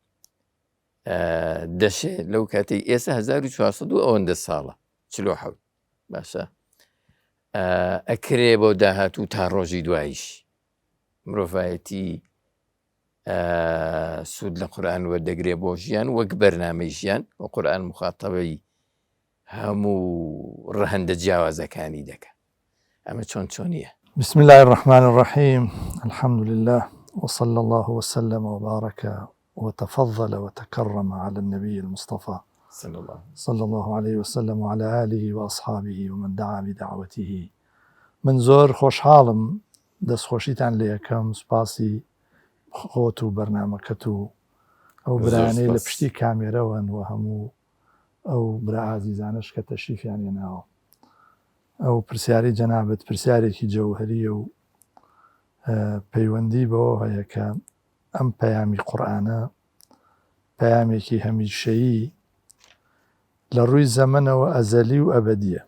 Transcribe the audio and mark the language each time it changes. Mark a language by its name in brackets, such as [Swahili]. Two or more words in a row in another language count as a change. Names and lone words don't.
[Central Kurdish] دەشێت لەو کاتەی ئێستا 1400 و ئەوەندە ساڵە 47 باشە ئەکرێ بۆ داهاتوو تا ڕۆژی دواییش مرۆڤایەتی سوود لە قورئان وەردەگرێ بۆ ژیان وەک بەرنامەی ژیان و قورئان مخاتەبەی هەموو ڕەهەندە جیاوازەکانی دەکات. ئەمە چۆنیە؟ [Arabic] بسم الله الرحمن الرحيم. الحمد لله وصلى الله وسلم وبارك وتفضل وتكرم على النبي المصطفى صلى الله عليه وسلم وعلى آله وأصحابه ومن دعا بدعوته. [Central Kurdish] من زۆر خۆشحاڵم دەستخۆشیتان لێ یەکەم، سوپاسی خۆت و بەرنامەکەت و ئەو برانەی لە پشتی کامێرەوەن و هەموو ئەو برا ئازیزانش کە تەشریفیان هێناوە. ئەو پرسیاری جەنابەت پرسیارێکی جەوهەریە و پەیوەندی بەوە هەیە کە ئەم پەیامی قورئانە پەیامێکی هەمیشەیی لە ڕووی زەمەنەوە ئەزەلی و ئەبەدیە.